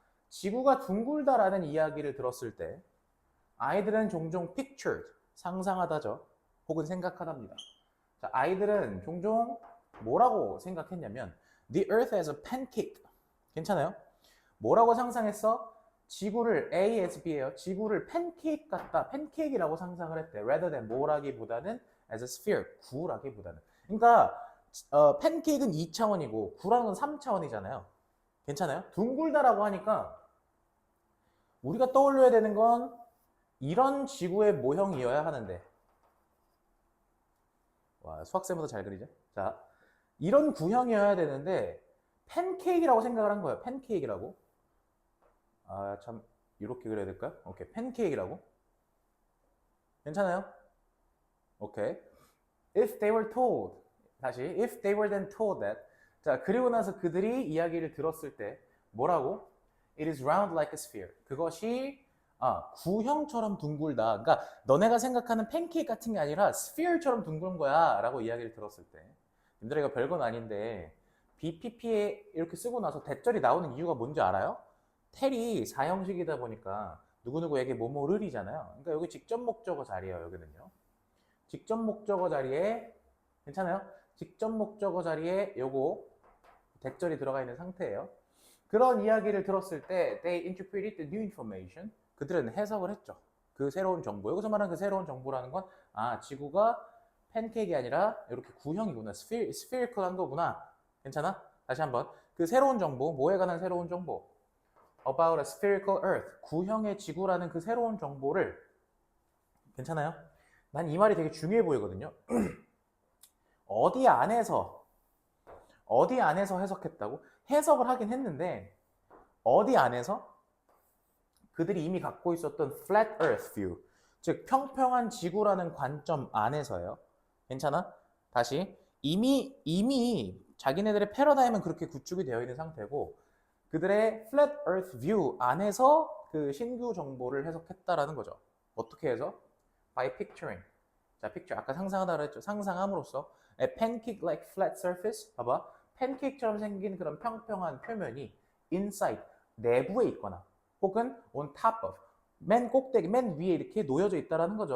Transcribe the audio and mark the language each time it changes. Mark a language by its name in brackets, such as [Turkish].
[Korean] 지구가 둥글다라는 이야기를 들었을 때 아이들은 종종 pictured, 상상하다죠. 혹은 생각하답니다. 자, 아이들은 종종 뭐라고 생각했냐면 [English] the earth as a pancake. [Korean] 괜찮아요? 뭐라고 상상했어? 지구를 [English] A as B [Korean] 예요. 지구를 팬케이크 같다. 팬케이크라고 상상을 했대. [English] rather than [Korean] 뭐라기보다는 [English] as a sphere, [Korean] 구라기보다는. 그러니까 팬케이크는 2차원이고 구라는 건 3차원이잖아요. 괜찮아요? 둥글다라고 하니까 우리가 떠올려야 되는 건 이런 지구의 모형이어야 하는데. 와, 수학생보다 잘 그리죠? 자, 이런 구형이어야 되는데 팬케이크라고 생각을 한 거예요. 팬케이크라고. 아, 참 이렇게 그려야 될까요? 오케이, 팬케이크라고. 괜찮아요? 오케이. [English] If they were told. [Korean] 다시, [English] if they were then told that. [Korean] 자, 그리고 나서 그들이 이야기를 들었을 때 뭐라고? [English] It is round like a sphere. [Korean] 그것이 구형처럼 둥글다. 그러니까 너네가 생각하는 팬케이크 같은 게 아니라 sphere처럼 둥근 거야 라고 이야기를 들었을 때 님들아 이거 별건 아닌데 BPP에 이렇게 쓰고 나서 대절이 나오는 이유가 뭔지 알아요? 텔이 4형식이다 보니까 누구누구에게 뭐뭐를이잖아요. 그러니까 여기 직접 목적어 자리예요. 여기는요. 직접 목적어 자리에 괜찮아요? 직접 목적어 자리에 요거 대절이 들어가 있는 상태예요. 그런 이야기를 들었을 때 [English] they interpreted the new information. [Korean] 그들은 해석을 했죠. 그 새로운 정보. 여기서 말하는 그 새로운 정보라는 건 지구가 팬케이크가 아니라 이렇게 구형이구나. 스피리컬한 거구나. 괜찮아? 다시 한번. 그 새로운 정보. 뭐에 관한 새로운 정보? [English] About a spherical earth. [Korean] 구형의 지구라는 그 새로운 정보를 괜찮아요? 난 이 말이 되게 중요해 보이거든요. 어디 안에서 해석했다고? 해석을 하긴 했는데 어디 안에서? 그들이 이미 갖고 있었던 [English] flat earth view, [Korean] 즉 평평한 지구라는 관점 안에서요. 괜찮아? 다시 이미 자기네들의 패러다임은 그렇게 구축이 되어 있는 상태고 그들의 [English] flat earth view [Korean] 안에서 그 신규 정보를 해석했다라는 거죠. 어떻게 해서? [English] By picturing. [Korean] 자, picture 아까 상상하다 그랬죠. 상상함으로써 [English] a pancake like flat surface. [Korean] 봐봐. 팬케이크처럼 생긴 그런 평평한 표면이 inside 내부에 있거나 혹은 [English] on top of [Korean] 맨 꼭대기 맨 위에 이렇게 놓여져 있다라는 거죠.